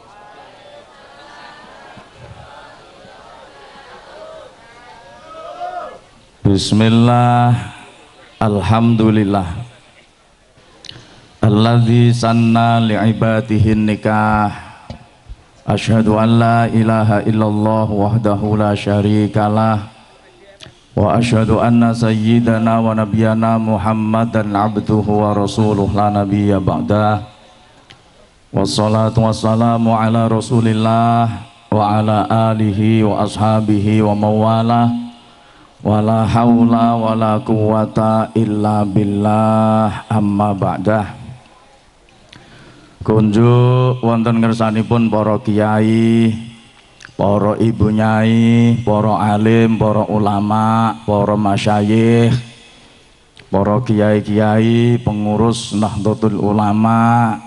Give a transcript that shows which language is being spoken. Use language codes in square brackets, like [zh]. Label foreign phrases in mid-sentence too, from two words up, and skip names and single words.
[ar] Bismillah, alhamdulillah. الذي سن لعباده النكاح. أشهد أن لا إله إلا الله وحده لا شريك له. وأشهد أن سيدنا ونبينا محمدا عبده ورسوله لا نبي بعده. والصلاة والسلام على رسول الله وعلى آله وأصحابه ومن والاه. ولا حول ولا قوة إلا بالله أما بعد. [jv] Kunjuk wonten ngersanipun para kiai, para ibu nyai, para alim, para ulama, para masyayikh, para kiai-kiai, pengurus Nahdlatul Ulama,